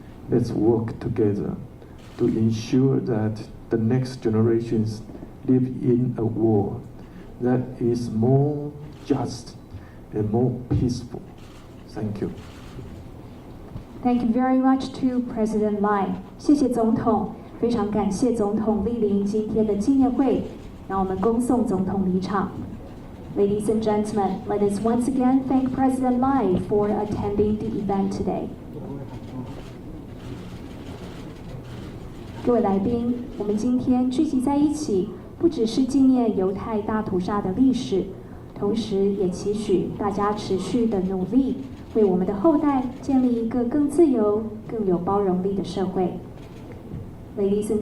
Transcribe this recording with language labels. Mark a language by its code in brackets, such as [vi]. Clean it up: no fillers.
[en] Let's work together to ensure that the next generations live in a world that is more just and more peaceful. Thank you. Thank you very much to President Lai. [zh] 谢谢总统，非常感谢总统莅临今天的纪念会，让我们恭送总统离场。 [en] Ladies and gentlemen, let us once again thank President Lai for attending the event today. [zh] 各位来宾，我们今天聚集在一起，不只是纪念犹太大屠杀的历史，同时也期许大家持续的努力，为我们的后代建立一个更自由、更有包容力的社会。 [en] Ladies and